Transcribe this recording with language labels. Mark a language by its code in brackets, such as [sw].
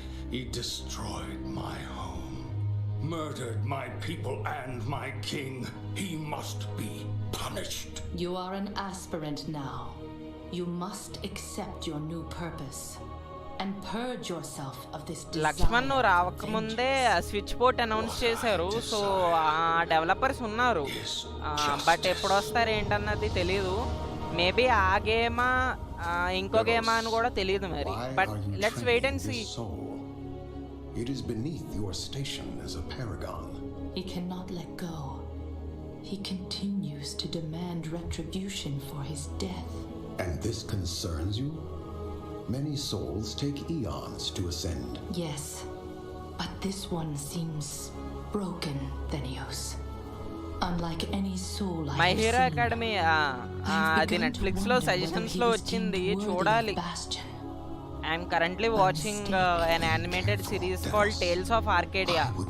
[en] He destroyed my home, murdered my people and my king. He must be punished. You are an aspirant now. You must accept your new purpose and purge yourself of this desire. [te] Laxman నువ్వు రావకముందే switch port announce చేశారు. So developers ఉన్నారు, but ఎప్పుడు వస్తారు ఏంటన్నది తెలీదు. Maybe ఆ గేమా ఇంకో గేమా అని కూడా తెలియదు మరి. [en] But let's wait and see. It is beneath your station as a paragon. He cannot let go. He continues to demand retribution for his death. And this concerns you? Many souls take eons to ascend. Yes, but this one seems broken, Thenios. Unlike any soul I [te] my [en] have [te] hero [en] seen, [te] academy అది Netflix లో suggestions లో వచ్చింది, చూడాలి. [en] I'm currently watching an animated series called Tales of Arcadia.